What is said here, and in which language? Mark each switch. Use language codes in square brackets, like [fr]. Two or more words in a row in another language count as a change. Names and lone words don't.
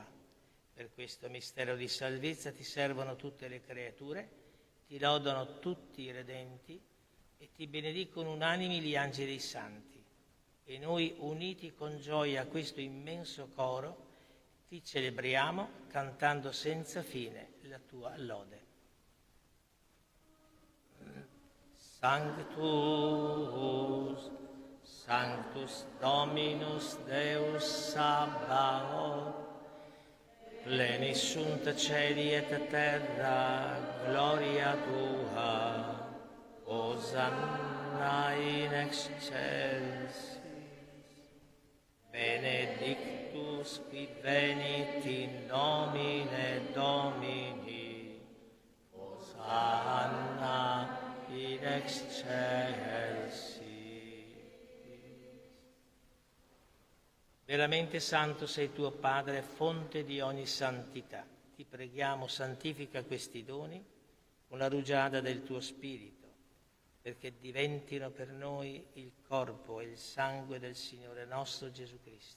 [it] Per questo mistero di salvezza ti servono tutte le creature, ti lodano tutti i redenti e ti benedicono unanimi gli angeli e i santi. E noi, uniti con gioia a questo immenso coro, ti celebriamo cantando senza fine la tua lode. [la] Sanctus, Sanctus Dominus Deus Sabaoth, plenis sunt celi et terra, gloria tua, Hosanna in excelsis. Benedictus qui venit in nomine Domini, Hosanna in excelsis. [it] Veramente santo sei tuo Padre, fonte di ogni santità. Ti preghiamo, santifica questi doni con la rugiada del tuo Spirito, perché diventino per noi il corpo e il sangue del Signore nostro Gesù Cristo.